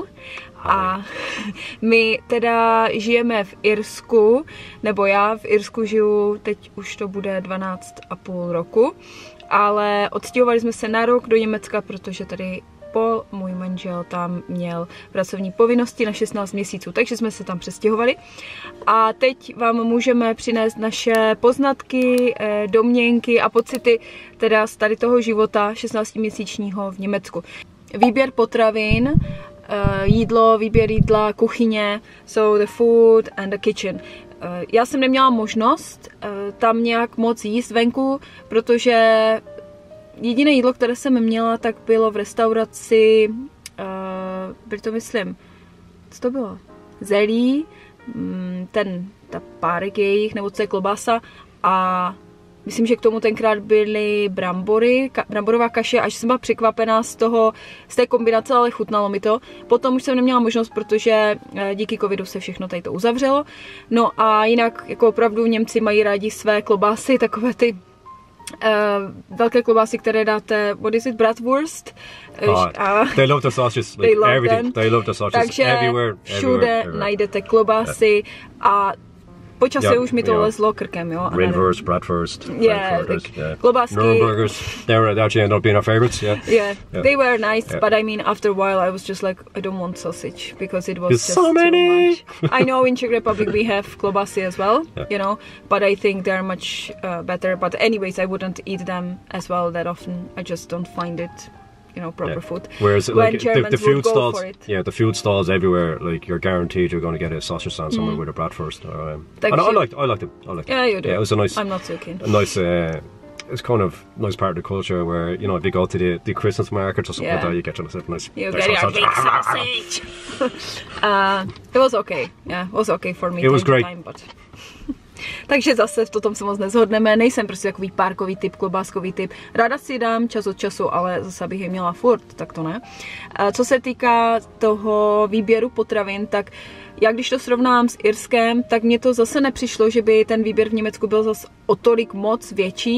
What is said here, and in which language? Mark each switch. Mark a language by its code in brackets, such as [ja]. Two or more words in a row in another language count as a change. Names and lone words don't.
[cs] A my teda žijeme v Irsku, nebo já v Irsku žiju, teď už to bude 12,5 roku, ale odstěhovali jsme se na rok do Německa, protože tady Paul, můj manžel, tam měl pracovní povinnosti na 16 měsíců, takže jsme se tam přestěhovali. A teď vám můžeme přinést naše poznatky, domněnky a pocity teda z tady toho života 16měsíčního v Německu. Výběr potravin, jídlo, výběr jídla, kuchyně, [en] so the food and the kitchen. [cs] Já jsem neměla možnost tam nějak moc jíst venku, protože jediné jídlo, které jsem měla, tak bylo v restauraci, bylo to myslím, co to bylo? Zelí, ta párek jejich, nebo co je klobása a myslím, že k tomu tenkrát byly brambory, bramborová kaše, až jsem byla překvapená z té kombinace, ale chutnalo mi to. Potom už jsem neměla možnost, protože díky covidu se všechno tady to uzavřelo. No a jinak, jako opravdu Němci mají rádi své klobásy, takové ty velké klobásy, které dáte, [en] what is it, bratwurst? They love the sausages, like everything. They love the sausages. [cs] Takže [en] everywhere, [cs] všude najdete klobásy a počasí už mi to lezlo krkem, jo. [de] Rindwurst, bratwurst, [cs] klobásky. [en] Nürnbergers, they actually ended up being our favorites, yeah. They were nice, but I mean, after a while I was just like, I don't want sausage, because it was just so many. Too much. I know in Czech Republic we have klobásy as well, you know, but I think they're much better. But anyways, I wouldn't eat them as well that often. I just don't find it, you know, proper food. Whereas like the food stalls, for it. the food stalls everywhere, like you're guaranteed you're going to get a sausage stand somewhere with a bratwurst. And I liked it. Yeah, you do. Yeah, it was a nice. I'm not so keen. A nice. It's kind of nice part of the culture where, you know, if you go to the Christmas market or something like that, you get yourself nice. You get your big sausage. It was okay. Yeah, it was okay for me. It was great. Time, but... [cs] Takže zase v tom se moc nezhodneme, nejsem prostě takový párkový typ, klobáskový typ. Ráda si dám čas od času, ale zase bych je měla furt, tak to ne. Co se týká toho výběru potravin, tak já když to srovnám s Irskem, tak mně to zase nepřišlo, že by ten výběr v Německu byl zase o tolik moc větší.